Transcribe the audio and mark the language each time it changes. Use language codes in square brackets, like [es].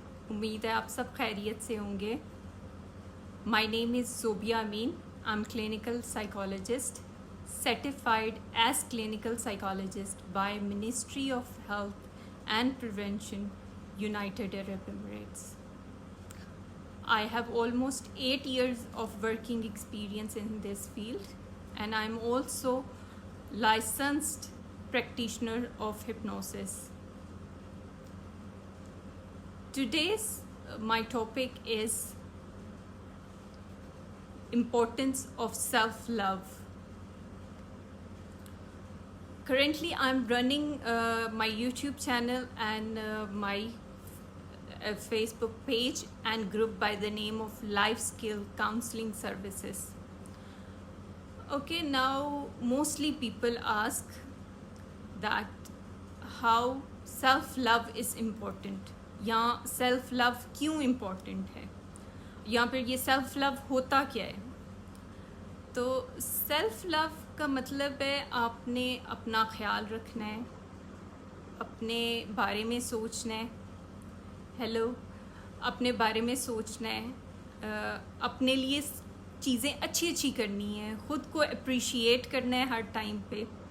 [hi] उम्मीद है आप सब खैरियत से होंगे। [en] My name is Zobia Amin. I am clinical psychologist certified as clinical psychologist by Ministry of Health and Prevention, United Arab Emirates. I have almost 8 years of working experience in this field, and I'm also licensed practitioner of hypnosis. Today's my topic is importance of self-love. Currently I'm running my YouTube channel and my Facebook page and group by the name of Life Skill Counseling Services. Okay, now mostly people ask that how self-love is important, [hi] या self love क्यों important है, या फिर ये self love होता क्या है। तो सेल्फ लव का मतलब है आपने अपना ख्याल रखना है, अपने बारे में सोचना है, अपने बारे में सोचना है, अपने लिए चीज़ें अच्छी करनी है, ख़ुद को अप्रिशिएट करना है हर टाइम पे।